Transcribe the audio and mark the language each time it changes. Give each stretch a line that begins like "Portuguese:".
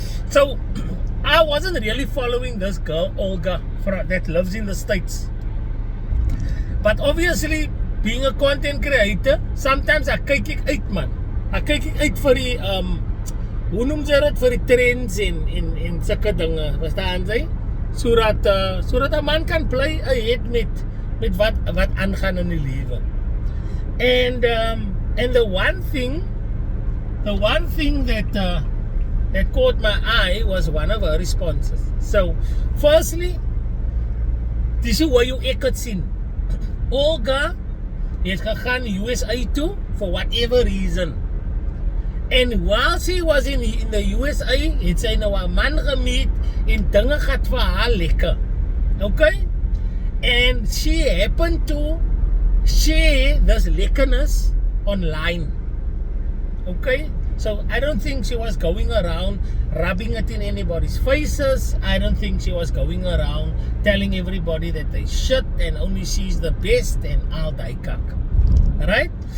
English: So, I wasn't really following this girl, Olga, that lives in the States. But obviously, being a content creator, sometimes
Afrikaans: ek kyk uit, man. Ek kyk uit vir die, hoe noem jy dit, vir die trends en sulke dinge, verstaan jy? Sodat 'n man kan
English: play ahead
Afrikaans: met wat aangaan in die lewe.
English: And the one thing that caught my eye was one of her responses.
Afrikaans: So, firstly, dis hoe jy ek het sien. Olga het gegaan USA toe
English: for whatever reason. And while she was in the USA,
Afrikaans: het sy nou 'n man gemeet en dinge gaan vir haar lekker.
English: Okay? And she happened to share this lekkerness online. Okay? So I don't think she was going around rubbing it in anybody's faces. I don't think she was going around telling everybody that they shit and only she's the best and all that kak. Right?